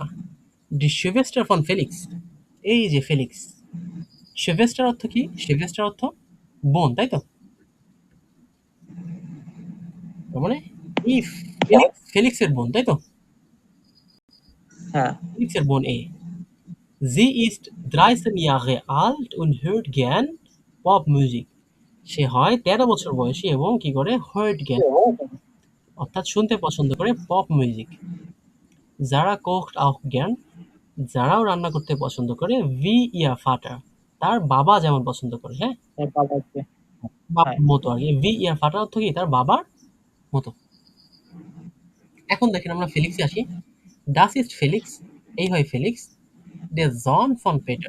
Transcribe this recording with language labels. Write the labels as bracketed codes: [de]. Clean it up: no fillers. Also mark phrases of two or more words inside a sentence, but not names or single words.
[de] Die Schwester von Felix, [bn] এই যে ফেলিক্স, শিভেস্টার অর্থ কি, শিভেস্টার অর্থ বোন, তাই তো, তার মানে এই ফেলিক্স, ফেলিক্সের বোন, তাই তো, হ্যাঁ ফেলিক্সের বোন এ। [de] Sie ist 13 Jahre alt und hört gern [en] pop music, [bn] সে হয় 13 বছর বয়সী এবং কি করে, [de] hört gern [bn] অর্থাৎ শুনতে পছন্দ করে [en] pop music. [de] Sara kocht auch gern, [bn] যারাও রান্না করতে পছন্দ করে, [de] wie ihr Vater, [bn] তার বাবা যেমন পছন্দ করে, হ্যাঁ, তার বাবাকে। হ্যাঁ বাবার মতো আর কি। [de] wie ihr Vater [bn] অর্থ কি, তার বাবার মতো। এখন দেখেন আমরা ফেলিক্সে আসি। [de] Das ist Felix, [bn] এই হয় ফেলিক্স, [de] der Sohn von Peter,